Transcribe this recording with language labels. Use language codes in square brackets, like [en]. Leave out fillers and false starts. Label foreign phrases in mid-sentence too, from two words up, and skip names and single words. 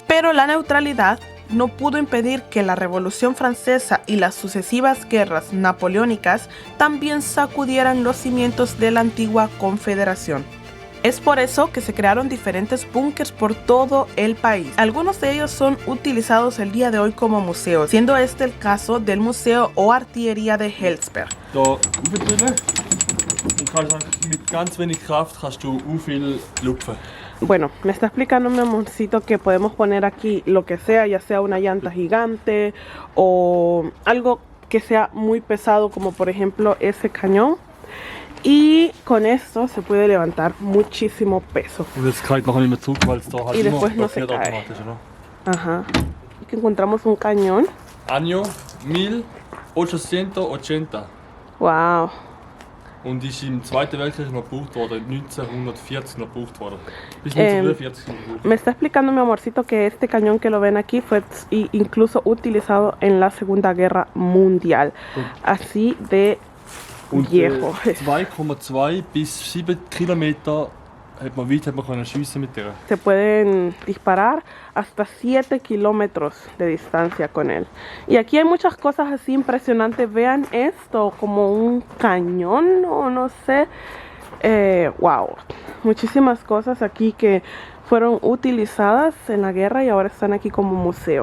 [es] Pero la neutralidad no pudo impedir que la Revolución Francesa y las sucesivas guerras napoleónicas también sacudieran los cimientos de la antigua Confederación. Es por eso que se crearon diferentes búnkers por todo el país. Algunos de ellos son utilizados el día de hoy como museos, siendo este el caso del Museo o Artillería de Hellsberg. [gsw] Da aufdrücken und kannst mit ganz wenig Kraft kannst du viel lupfen. [es] Bueno, me está explicando mi amorcito que podemos poner aquí lo que sea, ya sea una llanta gigante o algo que sea muy pesado, como por ejemplo ese cañón. Y con esto se puede levantar muchísimo peso. [gsw] Und jetzt kann ich nachher nicht mehr zurück, weil es da halt [es] Y [gsw] immer [es] después no se [gsw] blockiert [es] cae. [gsw] automatisch, oder? [es] Ajá. Aquí encontramos un cañón. Año 1880. Wow. [gsw] Und ist im Zweiten Weltkrieg noch gebraucht worden, 1940 noch gebraucht worden. Bis 1943 noch gebraucht. [es] Me está explicando mi amorcito que este cañón que lo ven aquí fue incluso utilizado en la Segunda Guerra Mundial. Así de [gsw] Und [es] viejo. [gsw] 2,2 bis 7 Kilometer hat man können schiessen mit der. [es] Se pueden disparar hasta 7 kilómetros de distancia con él. Y aquí hay muchas cosas así impresionantes. Vean esto, como un cañón o no sé. Wow. Muchísimas cosas aquí que fueron utilizadas en la guerra y ahora están aquí como museo.